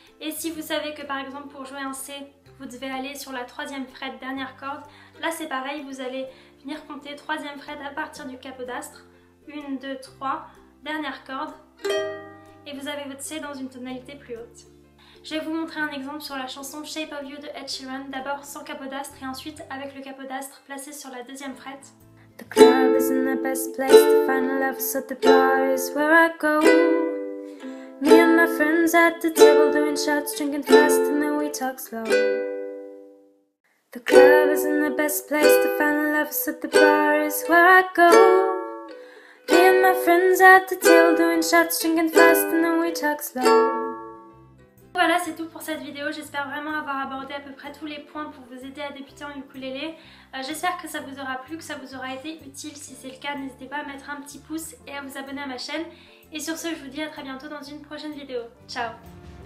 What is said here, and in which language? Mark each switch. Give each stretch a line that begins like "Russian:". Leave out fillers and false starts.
French: Et si vous savez que par exemple pour jouer un C, vous devez aller sur la 3e fret, dernière corde, là c'est pareil, vous allez venir compter 3e fret à partir du capodastre. 1, 2, 3, dernière corde, et vous avez votre C dans une tonalité plus haute. Je vais vous montrer un exemple sur la chanson Shape of You de Ed Sheeran, d'abord sans capodastre et ensuite avec le capodastre placé sur la 2e fret.
English: The club isn't the best place to find love, so the bar is where I go. Me and my friends at the table doing shots, drinking fast and then we talk slow. The club isn't the best place to find love, so the bar is where I go. Me and my friends at the table doing shots, drinking fast and then we talk slow.
French: Voilà, c'est tout pour cette vidéo. J'espère vraiment avoir abordé à peu près tous les points pour vous aider à débuter en ukulélé. J'espère que ça vous aura plu, que ça vous aura été utile. Si c'est le cas, n'hésitez pas à mettre un petit pouce et à vous abonner à ma chaîne. Et sur ce, je vous dis à très bientôt dans une prochaine vidéo. Ciao!